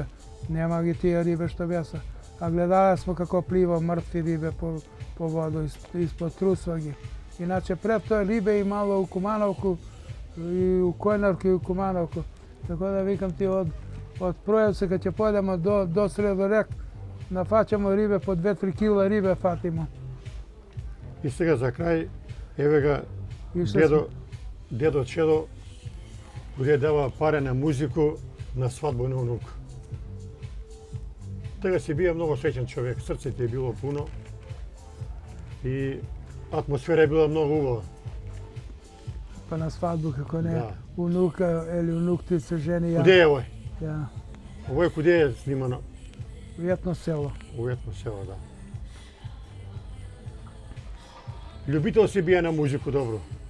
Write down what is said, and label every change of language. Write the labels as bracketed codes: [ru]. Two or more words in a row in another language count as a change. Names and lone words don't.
[sr] Nema gi tije ribe što besa. A gledali smo kako pliva mrtvi ribe po vodu ispod trusva gi. Inače, pre to je ribe i malo u Kumanovku, i u Kojnarku i u Kumanovku. Tako da vikam ti od Projevce kad će pojdemo do Sredorek, nafaćamo ribe, po 2-3 kila ribe fatimo. [mk] И сега за крај, еве га дедо Чедо кој дава паре на музику на свадба на унук. Тега си бија многу среќен човек, срцето е било пуно и атмосфера е била многу убава. [sr] Pa na svadbu kako ne, unuka ili unuk ti se ženi. Kude je ovo? Ja. Ovo je kude je snimano? U Jetno selo. U Jetno selo, da. Ljubitел si bija na muziku, dobro.